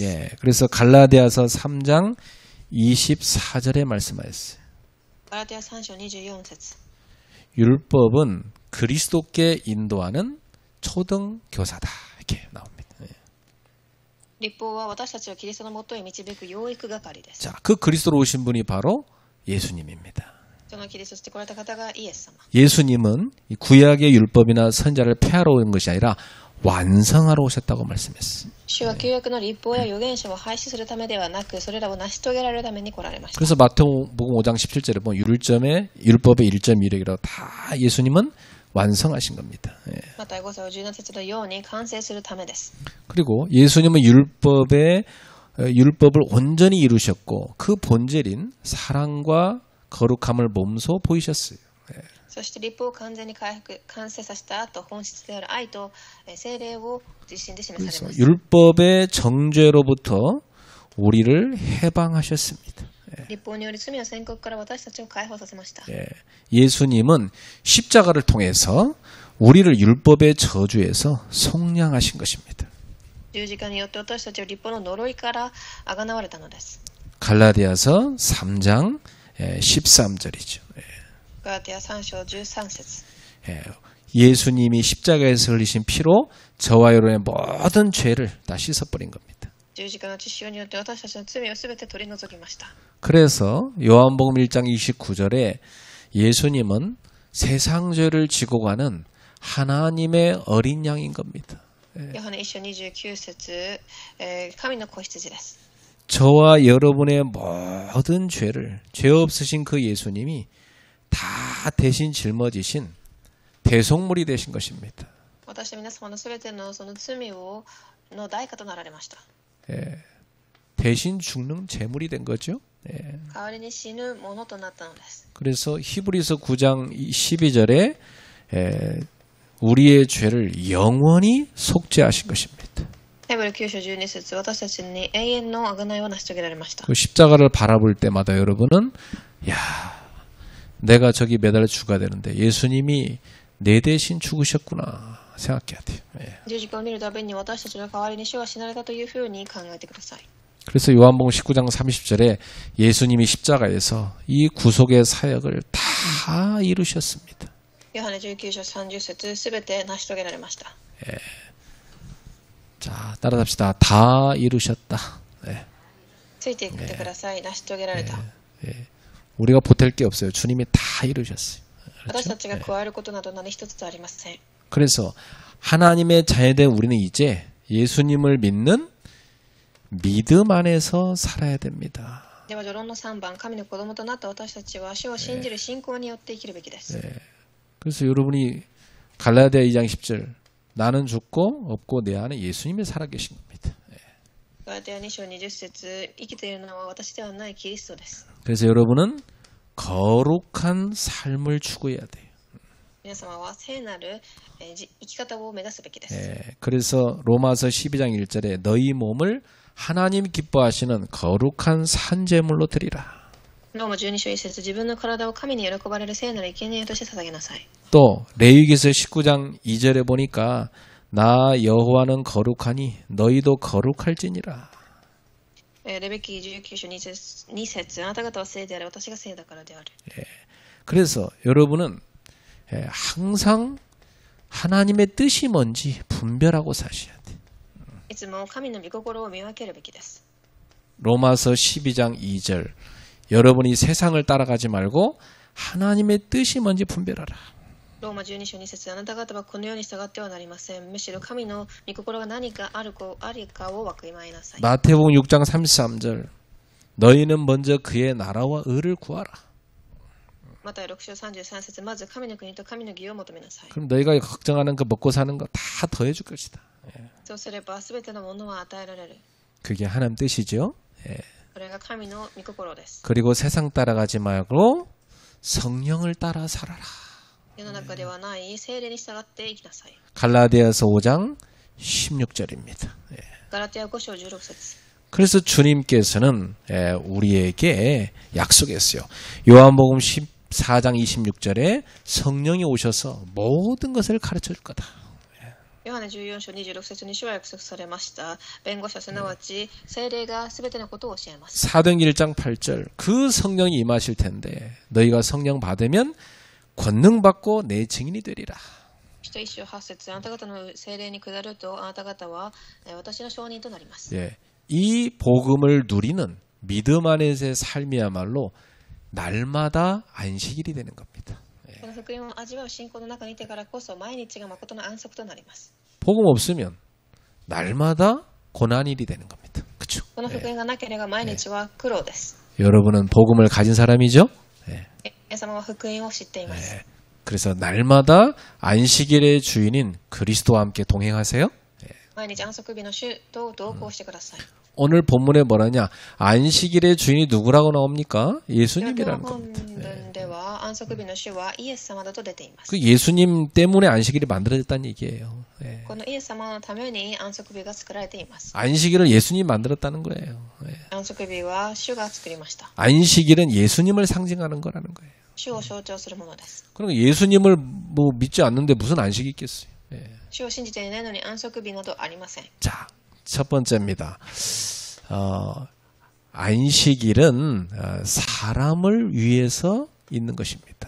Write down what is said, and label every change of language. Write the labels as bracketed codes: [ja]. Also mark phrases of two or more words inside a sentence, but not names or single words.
[ko] 예, 그래서 갈라디아서 3장 24절에 말씀하셨어요. [ja] ガラテヤ3章24節 [ko] 율법은 그리스도께 인도하는 초등교사다. 이렇게 나옵니다. 예. [ja] 立法は私たちをキリストのもとへ導く養育係です。 [ko] 자, 그 그리스도로 오신 분이 바로 예수님입니다. [ja] そのキリストとして来られた方がイエス様。 [ko] 예수님은 이 구약의 율법이나 선자를 폐하러 온 것이 아니라 완성하러 오셨다고 말씀했어요. [ja] 主は旧約の立法や預言者を廃止するためではなく、それらを成し遂げられるために来られました。 [ko] 그래서 마태복음 5장 17절에 보면 율법의 1.1이라고 다 예수님은 완성하신 겁니다. 예. [ja] また5章17節のように完成するためです。 [ko] 그리고 예수님은 율법을 온전히 이루셨고 그 본질인 사랑과 거룩함을 몸소 보이셨어요. [ja] そして立法を完全に完成させた後、本質である愛と聖霊を自身で示され [ko] 그래서 [ja] ます。 [ko] 율법의 정죄로부터 우리를 해방하셨습니다. [ja] 立法により罪の宣告から私たちを解放させました。 [ko] 예수님은 십자가를 통해서 우리를 율법의 저주에서 속량하신 것입니다. [ja] 十字架によって私たちを立法の呪いからあがなわれたのです。 [ko] 갈라디아서 3장 13절이죠. [ja] ガラテヤ3章13節 [ko] 예수님이 십자가에서 흘리신 피로 저와 여러분의 모든 죄를 다 씻어버린 겁니다. [ja] 十字架の血潮によって私たちの罪をすべて取り除きました。 [ko] 그래서 요한복음 1장 29절에 예수님은 세상 죄를 지고 가는 하나님의 어린 양인 겁니다. [ja] ヨハネ1章29節、神の子羊です。 [ko] 저와 여러분의 모든 죄를 죄 없으신 그 예수님이 다 대신 짊어지신 대속물이 되신 것입니다. [ja] 私と皆様のすべてのその罪の代価となられました。 [ko] 대신 죽는 제물이 된 거죠. [ja] 代わりに死ぬものとなったのです。 [ko] 그래서 히브리서 9장 12절에 우리의 죄를 영원히 속죄하신 것입니다. [ja] ヘブル9章12節、私たちに永遠の贖いを成し遂げられました。 [ko] 그 십자가를 바라볼 때마다 여러분은 야, 내가 저기 매달 죽어야 되는데 예수님이 내 대신 죽으셨구나 생각해야 돼요. [ja] 十字架を見るたびに私たちの代わりに主は死なれたというふうに考えてください。 [ko] 그래서 요한복음 19장 30절에 예수님이 십자가에서 이 구속의 사역을 다 이루셨습니다. [ja] ヨハネ19章30節、すべて成し遂げられました。 [ko] 자, 따라잡시다. 다 이루셨다. [ja] ついていってください。成し遂げられた。 [ko] 우리가 보탤 게 없어요. 주님이 다 이루셨어요. [ja] 私たちが加えることなど何一つありません。 [ko] 그래서 하나님의 자녀된 우리는 이제 예수님을 믿는 믿음 안에서 살아야 됩니다. [ja] では序論の3番、神の子供となった私たちは主を信じる信仰によって生きるべきです。 [ko] 그래서 여러분이 갈라디아 2장 10절 나는 죽고 없고 내 안에 예수님이 살아계신 겁니다. [ja] ガラテヤ2章20節、生きているのは私ではないキリストです。 [ko] 그래서 여러분은 거룩한 삶을 추구해야 돼요. [ja] 皆様は聖なる生き方を目指すべきです。 [ko] 그래서 로마서 12장 1절에 너희 몸을 하나님 기뻐하시는 거룩한 산제물로 드리라. [ja] ローマ12章1節、自分の体を神に喜ばれる聖なる生贄として捧げなさい。 [ko] 또 레위기서 19장 2절에 보니까 나 여호와는 거룩하니 너희도 거룩할지니라. [ja] レベキ19章2節、あなた方は聖である、私が聖だからである。 [ko] 그래서 여러분은 항상 하나님의 뜻이 뭔지 분별하고 사셔야 돼. [ja] いつも神の御心を見分けるべきです。 [ko] 로마서 12장 2절 여러분이 세상을 따라가지 말고 하나님의 뜻이 뭔지 분별하라. [ja] ローマ12章2節、あなた方はこのように従ってはなりません。むしろ神の御心が何かありかをわきまえなさい。 [ko] 마태복음 6장 33절 너희는 먼저 그의 나라와 의를 구하라. [ja] マタイ6章33節、まず神の国と神の義を求めなさい。 [ko] 그럼 너희가 걱정하는 그 먹고 사는 거 다 더해 줄 것이다. [ja] そうすればすべてのものは与えられる。 [ko] 그게 하나님 뜻이죠. [ja] ここれが神の御心です。 [ko] 그리고 세상 따라가지 말고 성령을 따라 살아라. [ja] 世の中ではない聖霊に従って生きなさい。 [ko] 갈라디아서 5장 16절입니다. [ja] ガラティア5章16節。 [ko] 그래서 주님께서는 우리에게 약속했어요. 요한복음 14장 26절에 성령이 오셔서 모든 것을 가르쳐 줄 거다. [ja] ヨハネ14章26節に主は約束されました。弁護者すなわち聖霊がすべてのことを教えます。 [ko] 사도행전 1장 8절 그 성령이 임하실 텐데 너희가 성령 받으면 권능 받고 내 증인이 되리라. [ja] 使徒1章8節あなた方の聖霊に下るとあなた方は私の証人となります。 [ko] 예, 이 복음을 누리는 믿음 안에서의 삶이야말로 날마다 안식일이 되는 겁니다. [ja] この福音を味わう信仰の中にいてからこそ毎日が誠の安息となります。 [ko] 복음 없으면 날마다 고난일이 되는 겁니다. 그렇죠? [ja] この福音がなければ毎日は苦労です。 [ko] 여러분은 복음을 가진 사람이죠? [ja] 皆様は福音を知っています。 [ko] 그래서 날마다 안식일의 주인인 그리스도와 함께 동행하세요. [ja] 毎日安息日の主と同行してください。 [ko] 오늘 본문에 뭐라냐? 안식일의 주인이 누구라고 나옵니까? [ja] 今日 [ko] 예수님이라는 [ja] 本 [ko] 겁니다. [ja] 文では安息日の主はイエス様だと出ています。 [ko] 그 예수님 때문에 안식일이 만들어졌다는 얘기예요. [ja] このイエス様のために安息日が作られています。 [ko] 안식일을 예수님이 만들었다는 거예요. [ja] 安息日は主が作りました。 [ko] 안식일은 예수님을 상징하는 거라는 거예요. [ja] 主を象徴するものです。 [ko] 그러니까 예수님을 뭐 믿지 않는데 무슨 안식이 있겠어요. [ja] 主を信じていないのに安息日などありません。 [ko] 자, 첫 번째입니다. 안식일은 사람을 위해서 있는 것입니다.